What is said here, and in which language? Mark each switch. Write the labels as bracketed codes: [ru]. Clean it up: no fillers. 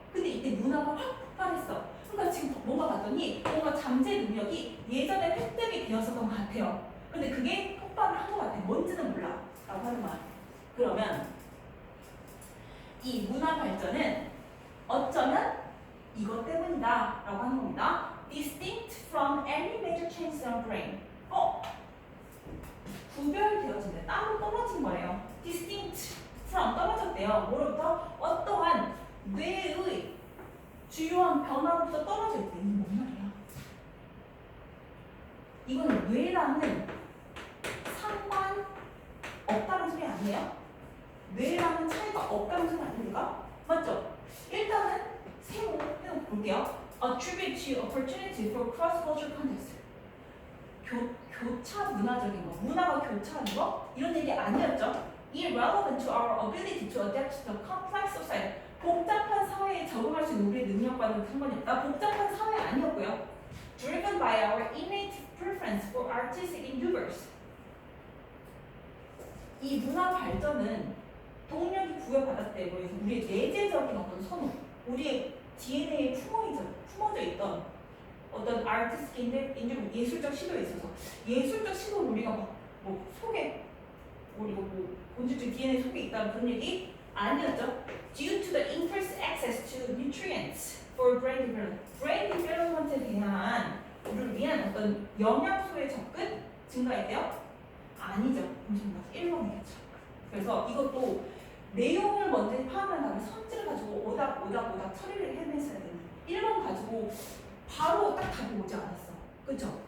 [ko] 근데 이때 문화가 확 폭발했어. 그러니까 지금 뭔가 봤더니 뭔가 잠재 능력이 예전에 획득이 되었었던 것 같아요. 근데 그게 폭발을 한 것 같아. 뭔지는 몰라. 라고 하는 거야. 그러면 이 문화 발전은 어쩌면 이것 때문이다. 라고 하는 겁니다. [en] Distinct from any major changes in brain. [ko] 구별되어진대. 따로 떨어진 거예요. [en] Distinct from [ko] 떨어졌대요. 뭐로부터? 어떠한 뇌의 주요한 변화로부터 떨어져 있대. 이게 뭔 말이야? 이거는 뇌랑은 상관 없다는 소리 아니에요? 뇌랑은 차이가 없다는 소리 아닙니까? 맞죠? 일단은 세모 볼게요. [en] Attribute to opportunity for cross-cultural context. [ko] 교차 문화적인 거, 문화가 교차하는 거 이런 얘기 아니었죠? [en] Irrelevant to our ability to adapt to the complex society. [ko] 복잡한 사회에 적응할 수 있는 우리의 능력과는 상관이 없다. 복잡한 사회 아니었고요. [en] Driven by our innate preference for artistic endeavors. [ko] 이 문화 발전은 동력이 부여받았대. 뭐해서 우리의 내재적인 어떤 선호, 우리의 DNA에 품어져 있던 어떤 아티스틱 인dev 예술적 시도에 있어서 예술적 시도를 우리가 뭐 속에 우리가 뭐 본질적 DNA 속에 있다는 그런 얘기 아니었죠. [en] Due to the increased access to nutrients for brain development. brain development [ko] 에 대한 우리를 위한 어떤 영양소의 접근 증가했대요? 아니죠. 잠시만요. 1번이겠죠. 그래서 이것도 내용을 먼저 파악한 다음에 성질을 가지고 오닥 처리를 해냈어야 되는 1번 가지고 바로 딱 답이 오지 않았어. 그쵸?